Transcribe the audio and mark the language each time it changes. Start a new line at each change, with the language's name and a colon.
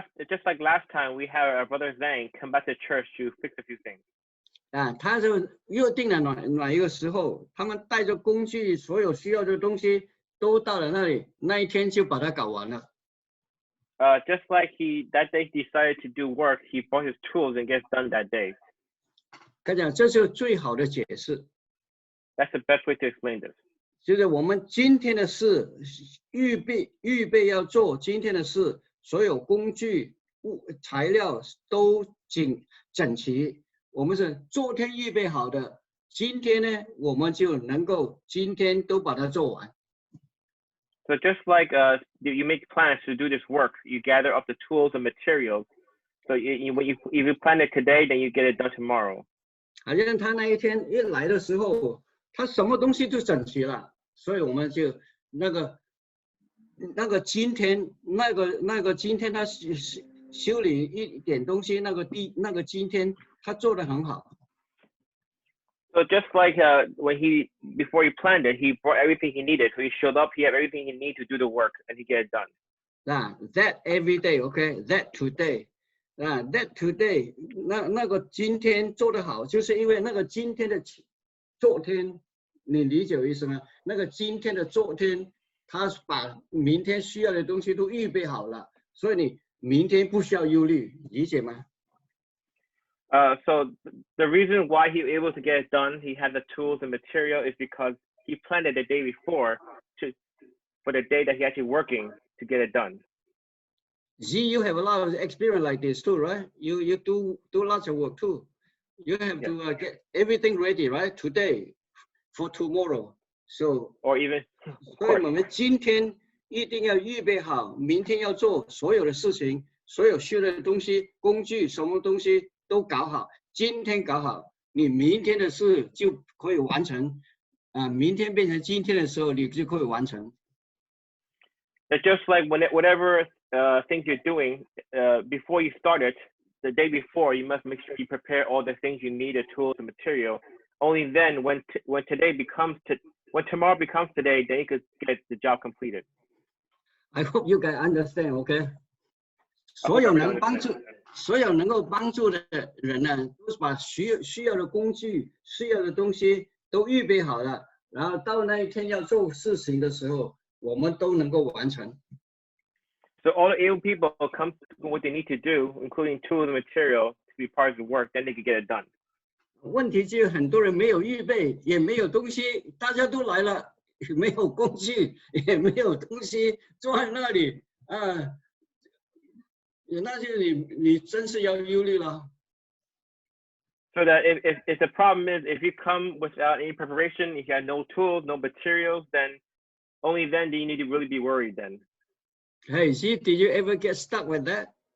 English: Just like last time, we had our brother Zhang come back to church to fix a few things.
Chinese: 他就约定了哪一个时候，他们带着工具，所有需要的东西都到了那里，那一天就把它搞完了。
English: Just like that day decided to do work, he brought his tools and gets done that day.
Chinese: 看讲，这是最好的解释。
English: That's the best way to explain this.
Chinese: 就是我们今天的事，预备要做今天的事，所有工具、材料都整齐。我们是昨天预备好的，今天呢，我们就能够今天都把它做完。
English: So just like you make plans to do this work, you gather up the tools and materials. So if you plan it today, then you get it done tomorrow.
Chinese: 好像他那一天一来的时候，他什么东西都整齐了，所以我们就那个今天今天他修理一点东西，那个今天他做得很好。
English: So just like before he planned it, he brought everything he needed. So he showed up, he had everything he needed to do the work, and he get it done. That every day, okay, that today. That today
Chinese: 那个今天做得好，就是因为那个今天的昨天，你理解我意思吗？那个今天的昨天，他把明天需要的东西都预备好了，所以你明天不需要忧虑，理解吗？
English: So the reason why he was able to get it done, he had the tools and material, is because he planned it the day before for the day that he actually working to get it done. See, you have a lot of experience like this too, right? You do lots of work too. You have to get everything ready, right? Today, for tomorrow. So or even.
Chinese: 所以我们今天一定要预备好，明天要做所有的事情，所有需要的东西、工具，什么东西都搞好。今天搞好，你明天的事就可以完成。明天变成今天的时候，你就可以完成。
English: It's just like whatever things you're doing, before you start it, the day before, you must make sure you prepare all the things you need, the tools and material. Only then, when tomorrow becomes today, then you could get the job completed. I hope you can understand, okay?
Chinese: 所有能够帮助的人呢，都是把需要的工具、需要的东西都预备好了，然后到那一天要做事情的时候，我们都能够完成。
English: So all the able people come to what they need to do, including tools and material, to be part of the work, then they can get it done.
Chinese: 问题就是很多人没有预备，也没有东西，大家都来了，没有工具，也没有东西坐在那里，那就你真是要忧虑了。
English: So that if the problem is if you come without any preparation, if you have no tools, no materials, then only then do you need to really be worried then. Hey, see, did you ever get stuck with that?